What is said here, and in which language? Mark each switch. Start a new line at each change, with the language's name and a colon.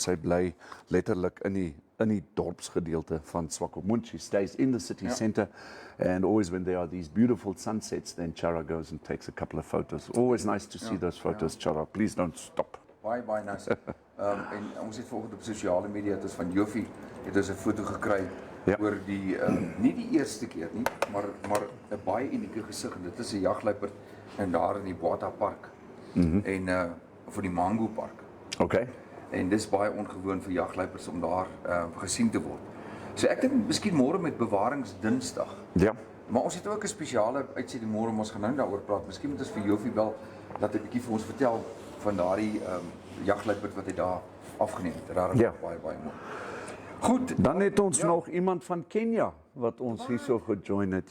Afrikaans: Sy bly letterlik in die dorpsgedeelte van Swakopmund.
English: She stays in the city center, and always when there are these beautiful sunsets, then Chara goes and takes a couple of photos. Always nice to see those photos, Chara. Please don't stop.
Afrikaans: Baie nice. En ons het vanoggend op sosiale media, het ons van Joffie, het ons 'n foto gekry oor die, nie die eerste keer nie, maar 'n baie unieke gesig, en dit is 'n jagluiperd en daar in die Bata Park, en vir die Mango Park. Okay. En dis baie ongewoon vir jagluiperds om daar gesien te word. So ek dink miskien môre met Bewaringsdinsdag. Ja. Maar ons het ook 'n spesiale uitsending môre, ons gaan nou daaroor praat. Miskien moet ons vir Joffie bel dat hy 'n bietjie vir ons vertel van daardie jagluiperd wat hy daar afgeneem het. Rarig, baie mooi. Goed, dan het ons nog iemand van Kenia wat ons hierso gejoin het.